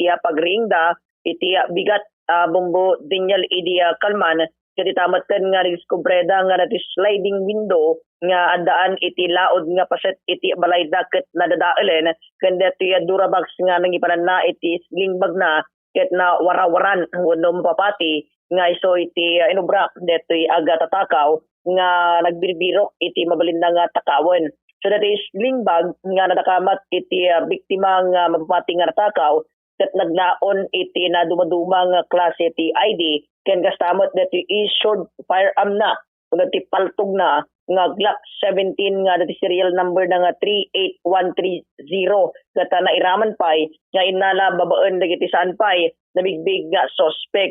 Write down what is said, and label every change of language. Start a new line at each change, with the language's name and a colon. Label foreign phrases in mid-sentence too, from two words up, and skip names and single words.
Iloko: pagriingda iti bigat Bombo Daniel idi Kalman ket tamatken nga diskubreda nga dati
English: sliding window
Iloko: nga adaan iti laod nga paset iti balayda ket nadadaelen ken dati Durabax nga nangipanan na iti slingbag na ket na warawaran wenno mapapati nga iso iti inubra deti aga tatakaw nga nagbirbiro iti mabalinda nga takawon.
English: So that is
Iloko: slingbag nga nadakamat iti biktima nga mapapati nga natakaw ket naglaon iti na dumaduma nga klase iti ID ken kastamot dati
English: issued firearm
Iloko: na ken dati paltog na nga Glock 17 nga dati
English: serial number
Iloko: na nga 38130 kata na iraman pay nga inala babaen dagiti saan pay nabigbig nga suspect.